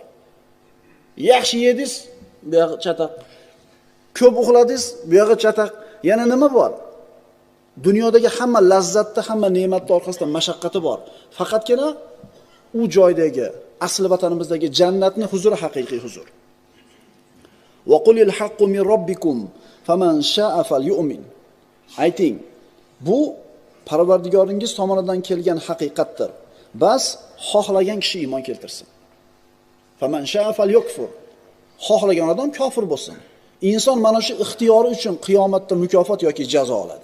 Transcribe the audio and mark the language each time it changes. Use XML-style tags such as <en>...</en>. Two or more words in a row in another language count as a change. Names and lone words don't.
<uz>Yaxshi yedingiz, bu yoqqa chataq. Ko'p uxladingiz, bu yoqqa chataq. Yana nima bor? Dunyodagi hamma lazzatda, hamma ne'matning orqasida mashaqqati bor. Faqatgina u joydagi, asli vatanimizdagi jannatning huzuri haqiqiy huzur.</uz> <ar>وقل الحق من ربكم فمن شاء فليؤمن.</ar> <uz>Ayting, bu Parvardigoringiz tomonidan kelgan haqiqatdir. Bas xohlagan kishi iymon keltirsin.</uz> <ar>فمن شاء فليكفر.</ar> <uz>Xohlagan odam kofir bo'lsin. Inson mana shu ixtiyori uchun qiyomatda mukofot yoki jazo oladi.</uz>